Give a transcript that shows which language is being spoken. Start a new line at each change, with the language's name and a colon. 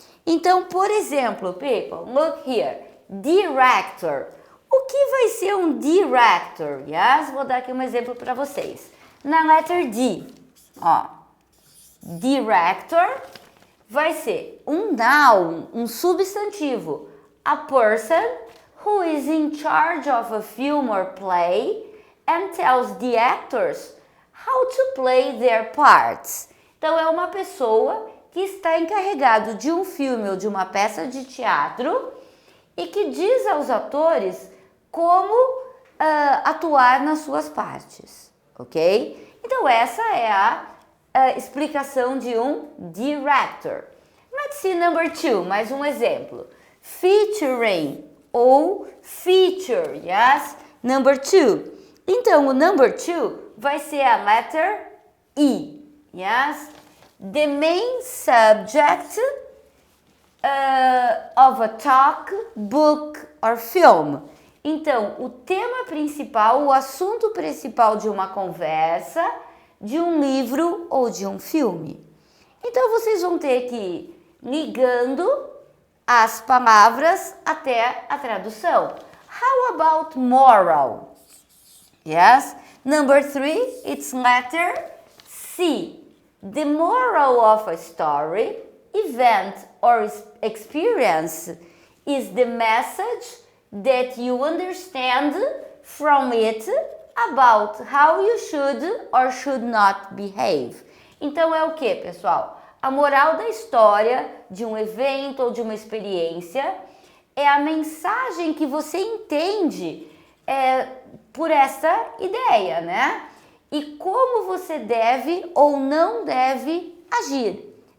Portuguese: Então, por exemplo,
English: people, look here.
Portuguese: Director. O que vai ser um director? Yes? Vou dar aqui um exemplo para vocês. Na letter D, ó. Director vai ser um noun, um substantivo.
English: A person who is in charge of a film or play and tells the actors how to play their parts.
Portuguese: Então, é uma pessoa que está encarregado de um filme ou de uma peça de teatro e que diz aos atores como atuar nas suas partes, ok? Então, essa é a explicação de um director.
English: Let's see number 2,
Portuguese: mais um exemplo.
English: Featuring ou feature, yes? Number 2.
Portuguese: Então, o
English: number 2
Portuguese: vai ser a letter E, yes?
English: The main subject of a talk, book or film.
Portuguese: Então, o tema principal, o assunto principal de uma conversa, de um livro ou de um filme. Então, vocês vão ter que ir ligando as palavras até a tradução.
English: How about moral? Yes? Number 3, it's letter C. The moral of a story event or experience is the message that you understand from it about how you should or should not behave.
Portuguese: Então é o que, pessoal? A moral da história de um evento ou de uma experiência é a mensagem que você entende por essa ideia, né? E como você deve ou não deve agir.